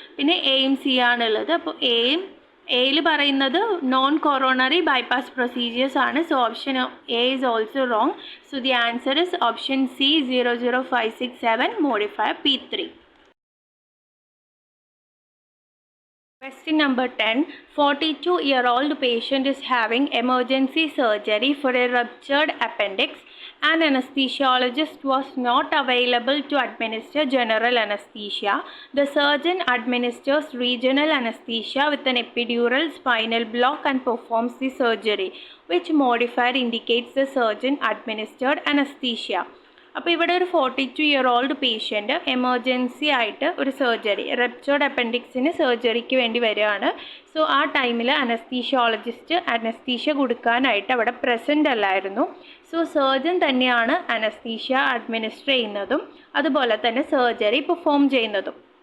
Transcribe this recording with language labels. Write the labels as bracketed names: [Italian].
[Malayalam] പിന്നെ എയും സി ആണുള്ളത്. അപ്പോൾ എയിൽ പറയുന്നത് നോൺ കൊറോണറി ബൈപ്പാസ് പ്രൊസീജിയേഴ്സ് ആണ്. [English] So option A is also wrong. So the answer is option C 00567 modifier P3. Question number 10. 42-year-old patient is having emergency surgery for a ruptured appendix An anesthesiologist was not available to administer general anesthesia. The surgeon administers regional anesthesia with an epidural spinal block and performs the surgery. Which modifier indicates the surgeon administered anesthesia? [Malayalam] അപ്പോൾ ഇവിടെ ഒരു 42-year-old patient emergency ആയിട്ട് ഒരു surgery, റെപ്ചേർഡ് അപ്പൻഡിക്സിന് സർജറിക്ക് വേണ്ടി വരികയാണ്. So ആ ടൈമിൽ അനസ്തീഷ്യോളജിസ്റ്റ് അനസ്തീഷ്യ കൊടുക്കാനായിട്ട് അവിടെ പ്രസൻ്റ് അല്ലായിരുന്നു. സോ സർജൻ തന്നെയാണ് അനസ്തീഷ്യ അഡ്മിനിസ്റ്റർ ചെയ്യുന്നതും അതുപോലെ തന്നെ സർജറി പെർഫോം ചെയ്യുന്നതും.